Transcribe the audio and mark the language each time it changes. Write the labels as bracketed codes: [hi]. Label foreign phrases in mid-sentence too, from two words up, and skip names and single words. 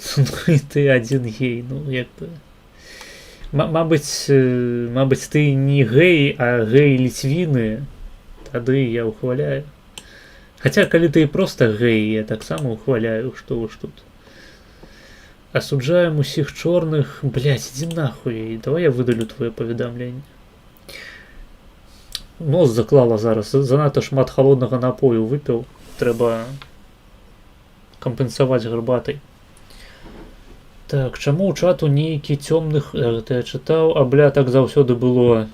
[be] Ну і ты адзін гей, ну як бы. Мабыць, ты не гей, а гей ліцвіны. Тады я ухваляю. Хаця, калі ты проста гэй, я таксама ухваляю, што уж тут. Асуджаем усіх чорных, [ru] блядь, иди нахуй, давай я [be] выдалю твоє паведамленне. Нос заклала зараз, занадта шмат холоднага напою выпіў, трэба кампенсаваць гарбатай. Так, чаму ў чату нейкі цёмных, гэта я чытаў, а бля, так заўсёды было.